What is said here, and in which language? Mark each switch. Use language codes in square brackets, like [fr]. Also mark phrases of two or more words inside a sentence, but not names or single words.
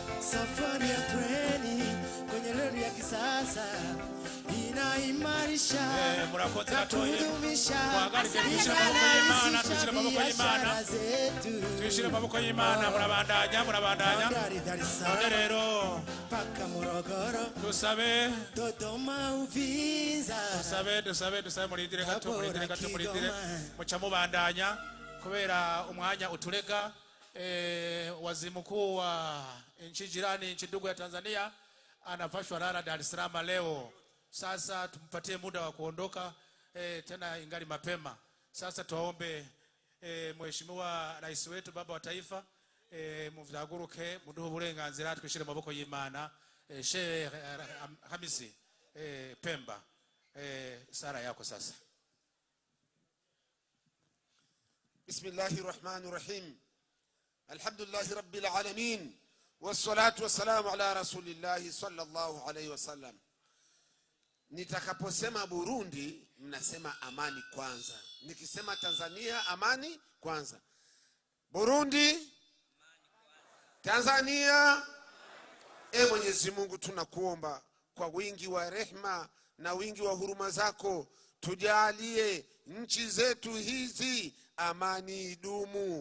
[sw] safari ya treni kwenye reli ya kisasa inaimarisha [rn] murakoze [sw] na [rn] gatoye [sw] kudumisha [rn] twishire amaboko y'Imana twishire amaboko y'Imana murabandanya none rero [sw] paka Morogoro [rn] dusabe [sw] Dodoma Uvinza [rn] dusabe muridire gato muca mubandanya kubera umwanya uturega. [sw] Waziri mkuu wa nchi jirani, nchi ndugu ya Tanzania, anapashwa rara Dar es Salaam leo. Sasa tumpatie muda wa kuondoka, tena ingali mapema. Sasa tuombe Mheshimiwa Rais wetu, baba wa taifa, [rn] muvyaguruke muduhe uburenganzira twishire maboko y'Imana. [sw] Sheikh Hamisi Pemba, sara yako sasa. [ar] بسم الله الرحمن الرحيم. الحمد لله رب العالمين والصلاة والسلام على رسول الله صلى الله عليه وسلم. [sw] Nitakaposema Burundi, mnasema amani kwanza. Nikisema Tanzania, amani kwanza. Burundi, Tanzania. Mwenyezi Mungu tunakuomba kwa wingi wa rehma na wingi wa huruma zako, tujalie nchi zetu hizi amani idumu.